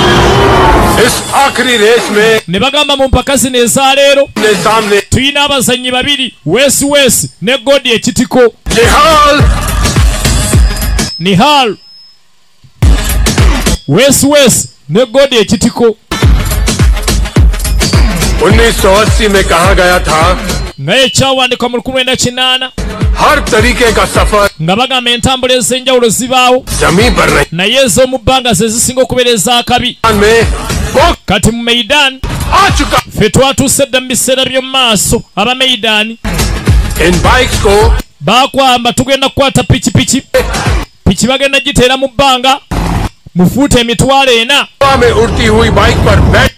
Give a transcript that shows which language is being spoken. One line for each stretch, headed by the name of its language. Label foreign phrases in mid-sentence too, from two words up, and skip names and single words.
Ganda: Ne bagamba mu mpaka zino eza leero tuyina abazannyi babiri Wesi ne Godi ekitiko. Nihal Wesi ne Godi ekitiko.
Hindi: 1980 में कहा गया था
Ganda: ngaye kyawandikwa mu 1908
Hindi: हर तरीके का सफर
Ganda: nga bagamba entambula ez'enjawulo zibaawo
Hindi: जमीन पर नहीं
Ganda: naye ez'omu bbanga ze zisinga okubeera ez'akabi. Kati mu Maidan ffe twatuuse dda mu biseera by'omu maaso aba Maidan baakwamba tugenda kukwata pikipiki. Piki bagenda giteera mu bbanga mufuuta emitwalo 4.